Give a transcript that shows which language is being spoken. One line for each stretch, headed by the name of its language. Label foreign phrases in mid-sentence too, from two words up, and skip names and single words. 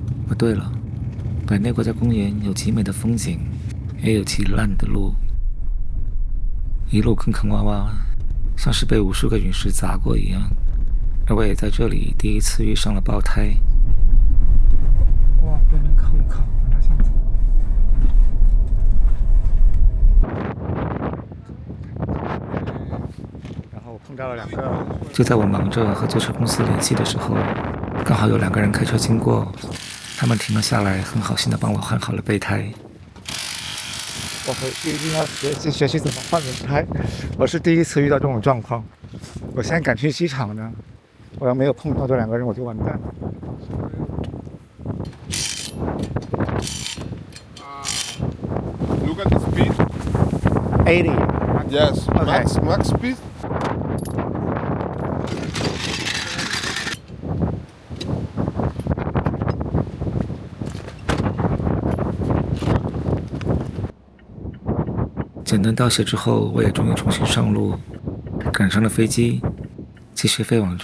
Chinese: 哦，對了，百內國家公園有極美的風景，也有極爛的路，一路坑坑洼洼，像是被無數個隕石砸過一樣。而我也在這裡第一次遇上了爆胎。哇，被人烤一烤，把它像子。然後我碰到了2個。就在我忙着和坐車公司聯繫的時候，剛好有2個人開車經過，他們停了下來，很好心的幫我換好了備胎。我回去一定要學習怎麼換輪胎，我是第一次遇到這種狀況。我現在趕去機場呢，我要沒有碰到這2個人，我就完蛋了。
English: Look at the speed. 80. Yes. Okay. Max speed.
Chinese: 簡單道謝之後，我也終於重新上路，趕上了飛機，繼續飛往這次南美旅行的最後一站。